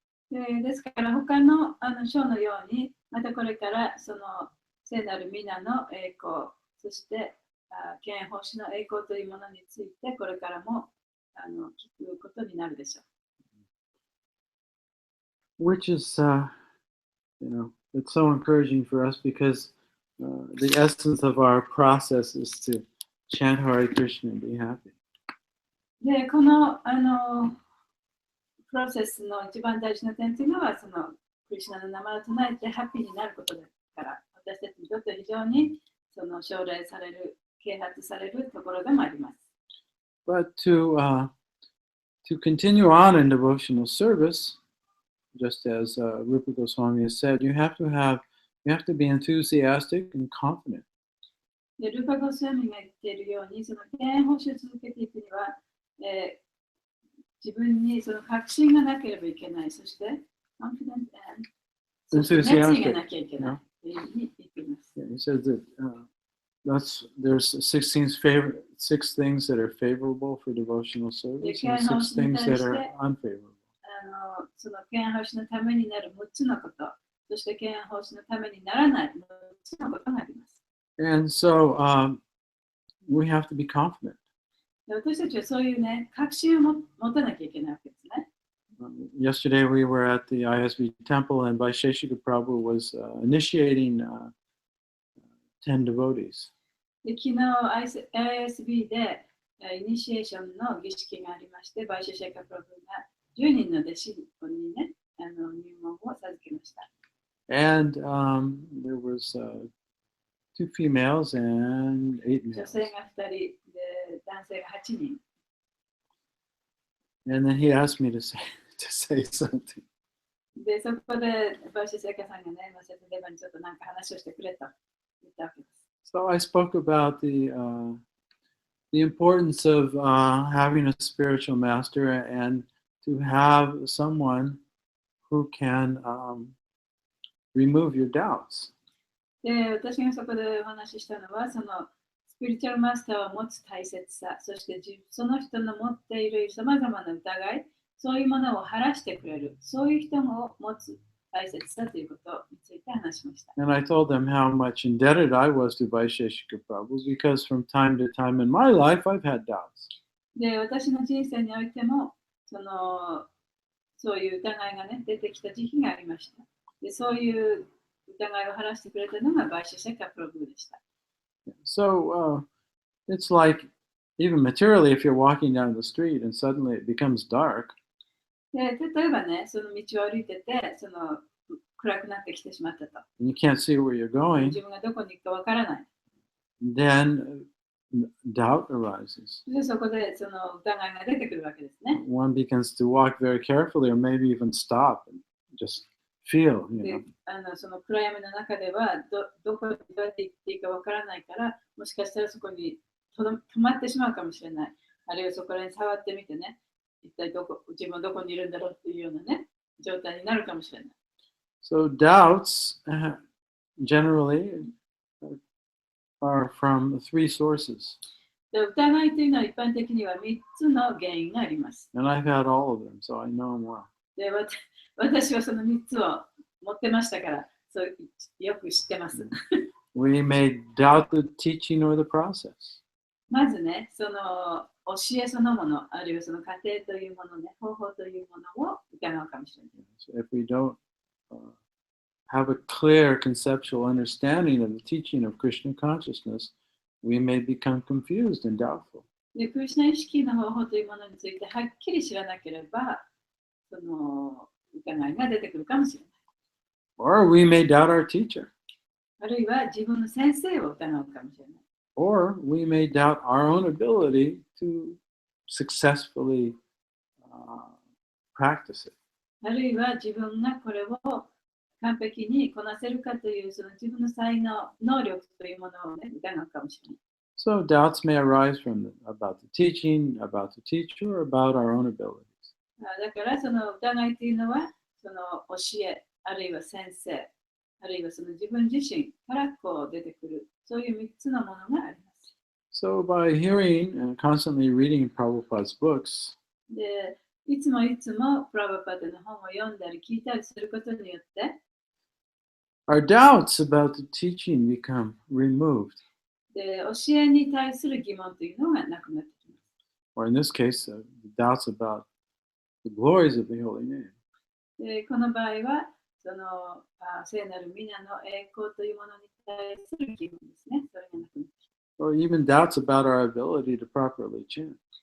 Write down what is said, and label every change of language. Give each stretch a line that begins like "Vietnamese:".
Japanese: ですから他の章のようにまたこれからその聖なる皆の栄光、そして権威奉仕の栄光というものについてこれからも聞くことになるでしょう。
English: Which is, it's so encouraging for us because the essence of our process is to chant Hare Krishna and be happy.
Japanese: で、このプロセスの一番大事な点というのは、そのクリシュナの名前を唱えてハッピーになることだから、私たちにとって非常にその奨励される、啓発されるところでもあります。
English: But to continue on in devotional service, just as Rupa Goswami has said, you have to be enthusiastic and confident.
Japanese: で、ルパゴスワミが言っているように、その権威奉仕を続けていくには、自分にその確信がなければいけない。そして、熱意がなきゃいけない。といに行きます。
English: Yeah, he says that there's 6 things that are favorable for devotional service and 6 things that are unfavorable.
Japanese: その敬愛奉仕のためになる6つのこと、そして敬愛奉仕のためにならない6つのことがあります。
English: And so we have to be confident.
Japanese: 私たちはそういうね、確信を持たなきゃいけないわけですね。
English: Yesterday we were at the ISB temple and Vaisheshika Prabhu was initiating 10 devotees.
Japanese: で昨日 ISB でイニシエーションの儀式がありまして、バイシェシェカプロブが10人の弟子にね、入門を授けました。
English: And there was 2 females and 8 males.
Japanese: 女性が2人で男性が8人。
English: And then he asked me to say something.
Japanese: で、そこでバイシェシェカさんがね、サテデバにちょっとなんか話をしてくれと言ったわけです。
English: So I spoke about the importance of having a spiritual master and to have someone who can remove your doubts.
Japanese: で、私がそこでお話ししたのは、そのスピリチュアルマスターを持つ大切さ、そしてその人の持っているさまざまな疑い、そういうものを晴らしてくれる、そういう人を持つ大切さということについて話しました。
English: And I told them how much indebted I was to Vaisheshika Prabhu because from time to time in my life I've had doubts.
Japanese: で、私の人生においても、そういう疑いがね、出てきた時期がありました。で、そういう疑いを晴らしてくれたのがバイシェシェカプロブでした。
English: So it's like even materially if you're walking down the street and suddenly it becomes dark.
Japanese: で、例えばね、その道を歩いてて、暗くなってきてしまったと。
English: And you can't see where you're going.
Japanese: 自分がどこに行くかわからない。
English: Then doubt arises.
Japanese: で、そこでその疑いが出てくるわけですね。
English: One begins to walk very carefully or maybe even stop and just feel,
Japanese: で、その暗闇の中ではどこにどうやって行っていいかわからないから、もしかしたらそこに止まってしまうかもしれない。あるいはそこらに触ってみてね、一体自分はどこにいるんだろうっていうようなね、状態になるかもしれない。
English: So doubts generally are from 3 sources.
Japanese: で、疑いというのは一般的には3つの原因があります。
English: And I've had all of them, so I know them well.
Japanese: で、私はその3つを持ってましたから、そうよく知ってます。
English: We may doubt the teaching or the process.
Japanese: まずね、その教えそのもの、あるいはその過程というものね、方法というものを疑うかもしれない。
English: So if we don't have a clear conceptual understanding of the teaching of Krishna consciousness, we may become confused and doubtful.
Japanese: で、クリシュナ意識の方法というものについてはっきり知らなければ、その疑いが出てくるかもしれない。
English: Or we may doubt our teacher.
Japanese: あるいは自分の先生を疑うかもしれない。
English: Or we may doubt our own ability to successfully practice it.
Japanese: あるいは自分がこれを完璧にこなせるかというその自分の才能、能力というものを、ね、疑うかもしれない。
English: So doubts may arise about the teaching, about the teacher, or about our own abilities.
Japanese: だからその疑いというのはその教え、あるいは先生、あるいはその自分自身からこう出てくる、そういう3つのものがあります。
English: So by hearing and constantly reading Prabhupada's books,
Japanese: で、いつもプラバパダの本を読んだり聞いたりすることによって、
English: our doubts about the teaching become removed.
Japanese: で、教えに対する疑問というのがなくなってきます。
English: Or in this case, the doubts about the glories of the holy name.
Japanese: で、この場合は、その聖なる皆の栄光というものに対する疑問ですね。それがなくなってきます。
English: Or even doubts about our ability to properly chant.